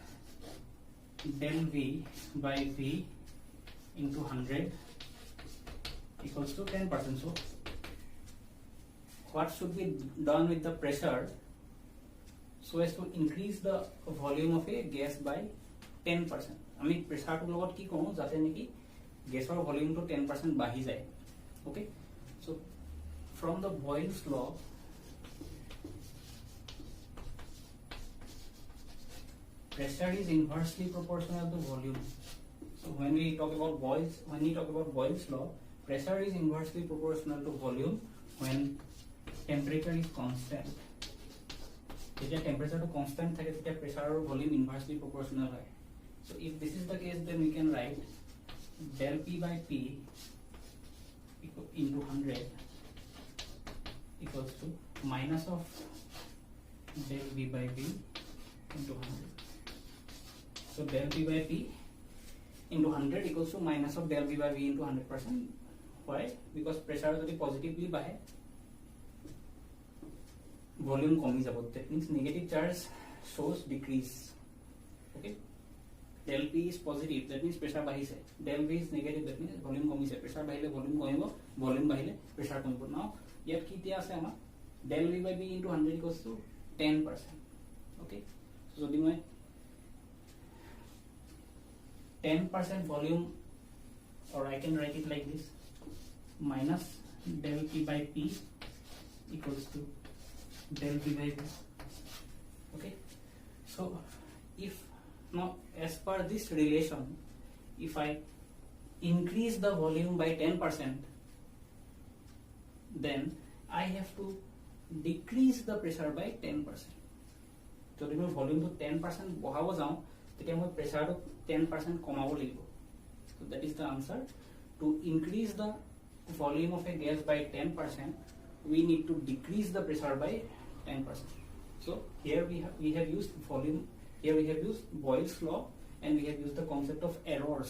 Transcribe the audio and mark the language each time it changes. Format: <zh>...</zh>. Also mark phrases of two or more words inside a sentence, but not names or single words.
<en>So that means del V by V into 100 equals to 10%. So what should be done with the pressure so as to increase the volume of a gas by 10%?</en> <as>আমি প্ৰেছাৰটোৰ লগত কি কৰো যাতে নেকি গেছৰ ভলিউমটো 10% বাঢ়ি যায়.</as> <en>Okay, so from the Boyle's law, pressure is inversely proportional to volume. So when we talk about Boyle's law, pressure is inversely proportional to volume when temperature is constant. If temperature to constant</en> <as>থাকে তেতিয়া</as> <en>pressure or volume inversely proportional হয়. So if this is the case, then we can write del P by P into 100 equals to minus of del V by V into 100. So del P by P into 100 equals to minus of del V by V into 100%. Why? Because pressure যদি positively বাঢ়ে volume</en> <as>কমি যাব.</as> <en>That means negative charge shows decrease. Okay, del P is positive, that means pressure বাঢ়িছে. Del V is negative, that means volume কমিছে.</en> <as>Pressure বাঢ়িলে volume কমিব, volume বাঢ়িলে pressure কমিব. Now ইয়াত কি দিয়া আছে আমাৰ</as> <en>del V by V into 100 equals to 10%. Okay, so</en> <as>যদি মই</as> <en>10% volume, or I can write it like this, minus del P by P equals to del V by V. Okay, so if now as per this relation, if I increase the volume by 10%, then I have to decrease the pressure by 10%.</en> <as>যদি মই ভলিউমটো 10% বঢ়াব যাওঁ তেতিয়া মই প্ৰেছাৰটো 10% কমাব লাগিব.</as> <en>So that is the answer. To increase the volume of a gas by 10%, we need to decrease the pressure by 10%. So here we have used volume. Here we have used Boyle's law, and we have used the concept of errors.</en>